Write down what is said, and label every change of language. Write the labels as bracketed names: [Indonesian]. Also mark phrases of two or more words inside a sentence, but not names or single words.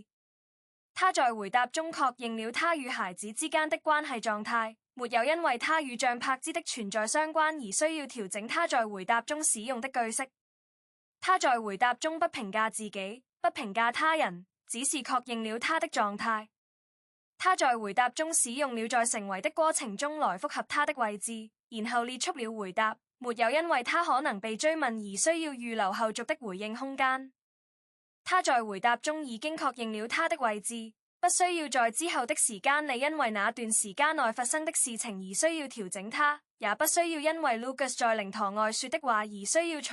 [Chinese] 他在回答中確認了他與孩子之間的關係狀態，沒有因為他與像柏茲的存在相關而需要調整他在回答中使用的句式。他在回答中不評價自己，不評價他人，只是確認了他的狀態。他在回答中使用了在成為的過程中來複合他的位置，然後列出了回答，沒有因為他可能被追問而需要預留後續的回應空間。他在回答中已經確認了他的位置，不需要在之後的時間裏因為那段時間內發生的事情而需要調整他，也不需要因為 Lucas 在靈堂外說的話而需要